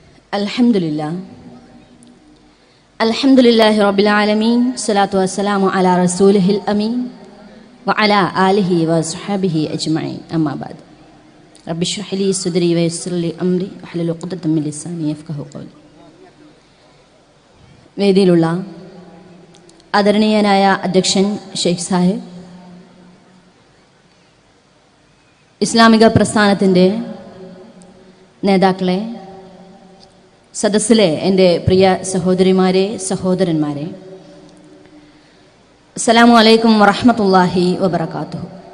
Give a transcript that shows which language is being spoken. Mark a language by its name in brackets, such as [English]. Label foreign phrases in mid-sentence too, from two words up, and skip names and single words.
[Arabic] Alhamdulillah. الحمد لله رب العالمين. الصلاة والسلام على رسوله الأمين. وعلى آله وصحبه أجمعين. أما بعد. رب اشرح لي صدري ويسر لي أمري واحلل عقدة من لساني يفقهوا قولي. [Malayalam] വേദിയിലുള്ള ആദരണീയനായ അധ്യക്ഷൻ ഷെയ്ഖ് സാഹിബ്, ഇസ്ലാമിക പ്രസ്ഥാനത്തിൻ്റെ നേതാക്കളെ, സദസ്സിലെ എൻ്റെ പ്രിയ സഹോദരിമാരെ, സഹോദരന്മാരെ, [Arabic] السلام عليكم ورحمة الله وبركاته.